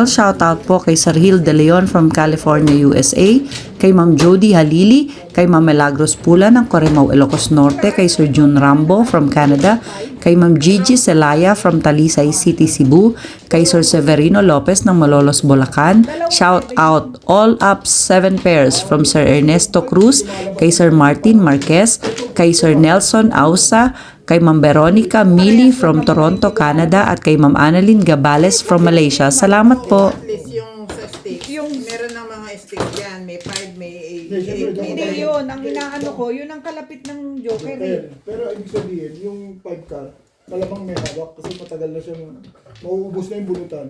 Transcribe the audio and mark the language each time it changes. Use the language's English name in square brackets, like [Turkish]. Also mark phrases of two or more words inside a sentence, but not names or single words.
[Filipino] Shoutout po kay Sir Hill De Leon from California, USA, kay Ma'am Jody Halili, kay Ma'am Milagros Pula ng Corimao, Ilocos Norte, kay Sir June Rambo from Canada, kay Ma'am Gigi Celaya from Talisay City, Cebu, kay Sir Severino Lopez ng Malolos, Bulacan. [English] Shout out all up 7 pairs from [Filipino] Sir Ernesto Cruz, kay Sir Martin Marquez, kay Sir Nelson Ausa, kay Ma'am Veronica Mili from Toronto, Canada, at kay Ma'am Annalyn Gabales from Malaysia. Salamat po. [English] At least [Filipino] yung sa stick, meron ng mga stick yan. May 5, may 8, Hindi yun. Ang inaano ko, yun ang kalapit ng Joker. Pero ibig sabihin, yung 5 car, malamang may hawak kasi matagal na siyang mauubos na yung bunutan.